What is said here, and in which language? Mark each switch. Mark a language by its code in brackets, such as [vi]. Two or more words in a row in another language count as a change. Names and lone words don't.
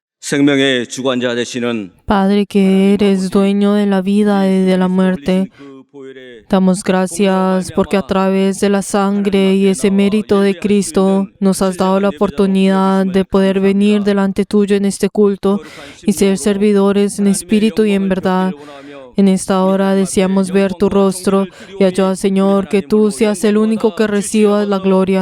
[ko] 생명의 주관자 되시는 [es] Padre, que eres dueño de la vida y de la muerte, [ko] 그 보혈의 [es] damos gracias porque a través de la sangre y ese mérito de Cristo nos has dado la oportunidad de poder venir delante tuyo en este culto y ser servidores en espíritu y en verdad. En esta hora deseamos ver tu rostro y ayuda, Señor, que tú seas el único que recibas la gloria.